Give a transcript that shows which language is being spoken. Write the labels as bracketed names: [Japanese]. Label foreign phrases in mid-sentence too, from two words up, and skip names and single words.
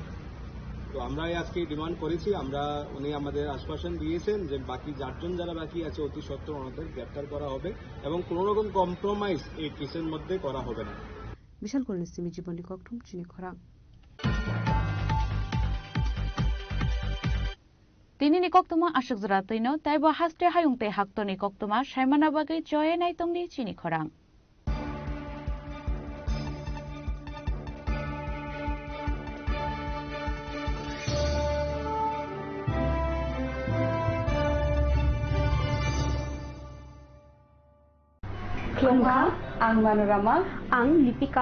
[Bangla] তো আমরা আজকে ডিমান্ড করেছি, উনি আমাদের আশ্বাসন দিয়েছেন যে বাকি 4 জন যারা বাকি আছে অতি সত্বর ওনাদের গ্রেপ্তার করা হবে এবং কোনো রকম কম্প্রোমাইজ এই কেসের মধ্যে করা হবে না। [Kok Borok] বিশালগড় সিমি জীবনী ককটুম চিনি খরা তিনি ni koktuma ashuk zra tino taibo haste hayungte haktoni koktuma shaimana bagai joye nai tongni chini khorang. Klongka, ang Manorama, ang Lipika.